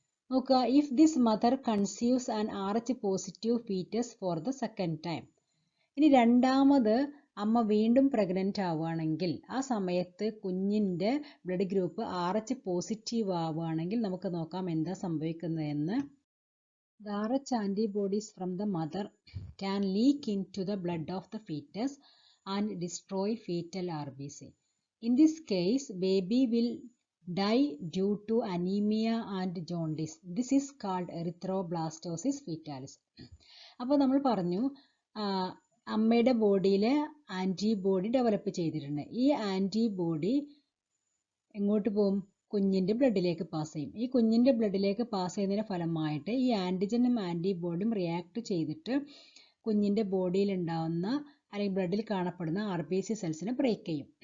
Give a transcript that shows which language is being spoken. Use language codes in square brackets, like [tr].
[ml] നോക്കുക, [en] If this mother conceives an RH positive foetus for the second time. [ml] ഇനി രണ്ടാമത് അമ്മ വീണ്ടും പ്രഗ്നൻ്റ് ആവുകയാണെങ്കിൽ ആ സമയത്ത് കുഞ്ഞിൻ്റെ ബ്ലഡ് ഗ്രൂപ്പ് RH പോസിറ്റീവ് ആവുകയാണെങ്കിൽ നമുക്ക് നോക്കാം എന്താ സംഭവിക്കുന്നതെന്ന്. [en] The RH antibodies from the mother can leak into the blood of the fetus and destroy fetal RBC. In this case, baby will die due to anemia and jaundice. This is called erythroblastosis fetalis. [ml] അപ്പോൾ നമ്മൾ പറഞ്ഞു അമ്മയുടെ ബോഡിയിൽ antibody develop ചെയ്തിട്ടുണ്ട്. ഈ antibody എങ്ങോട്ട് പോകും? കുഞ്ഞിൻ്റെ ബ്ലഡിലേക്ക് പാസ് ചെയ്യും. ഈ കുഞ്ഞിൻ്റെ ബ്ലഡിലേക്ക് പാസ് ചെയ്യുന്നതിന് ഫലമായിട്ട് ഈ ആൻറ്റിജനും ആൻറ്റിബോഡിയും റിയാക്ട് ചെയ്തിട്ട് കുഞ്ഞിൻ്റെ ബോഡിയിൽ ഉണ്ടാവുന്ന അല്ലെങ്കിൽ ബ്ലഡിൽ കാണപ്പെടുന്ന RBC സെൽസിനെ ബ്രേക്ക് ചെയ്യും.